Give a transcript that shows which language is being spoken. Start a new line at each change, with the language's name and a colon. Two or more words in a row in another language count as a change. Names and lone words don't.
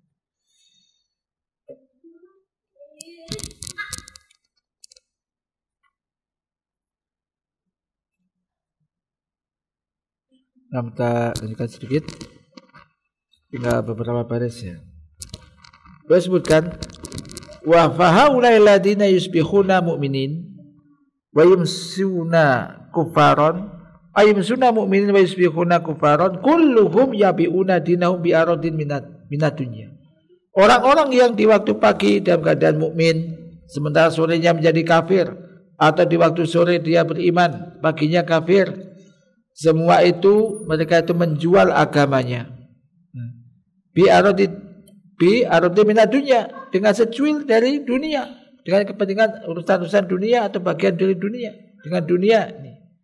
Indonesian: Kita lanjutkan sedikit. Tinggal beberapa baris ya. Beliau sebutkan
Arabic: فهؤلاء الذين يصبحون مؤمنين ويمسون كفارا أو يمسون مؤمنين ويصبحون كفارا كلهم يبيعون دينهم بعرض من الدنيا.
Indonesian: Orang-orang yang di waktu pagi dalam keadaan mukmin sementara sorenya menjadi kafir, atau di waktu sore dia beriman paginya kafir, semua itu mereka itu menjual agamanya
Arabic: بعرض من الدنيا,
Indonesian: dengan secuil dari dunia, dengan kepentingan urusan-urusan dunia atau bagian dari dunia, dengan dunia ini.